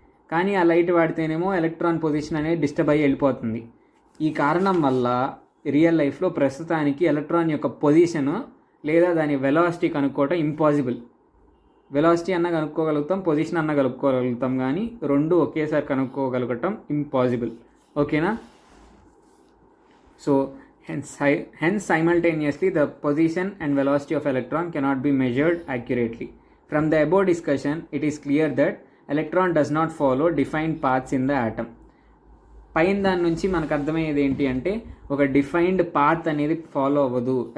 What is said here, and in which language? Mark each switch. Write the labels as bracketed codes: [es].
[te] కానీ ఆ light వాడితేనేమో electron position అనేది డిస్టర్బ్ అయ్యి వెళ్ళిపోతుంది. ఈ కారణం వల్ల రియల్ లైఫ్లో ప్రస్తుతానికి ఎలక్ట్రాన్ యొక్క పొజిషను లేదా దాని వెలాసిటీ కనుక్కోవటం ఇంపాసిబుల్. వెలాసిటీ అన్న కనుక్కోగలుగుతాం, పొజిషన్ అన్న కనుక్కోగలుగుతాం, కానీ రెండు ఒకేసారి కనుక్కోగలగటం ఇంపాసిబుల్. ఓకేనా? [en] So hence simultaneously the position and velocity of electron cannot be measured accurately. From the above discussion, it is clear that electron does not follow defined paths in the atom. [te] పైన దాని నుంచి మనకు అర్థమయ్యేది ఏంటి అంటే ఒక defined path అనేది follow అవ్వదు.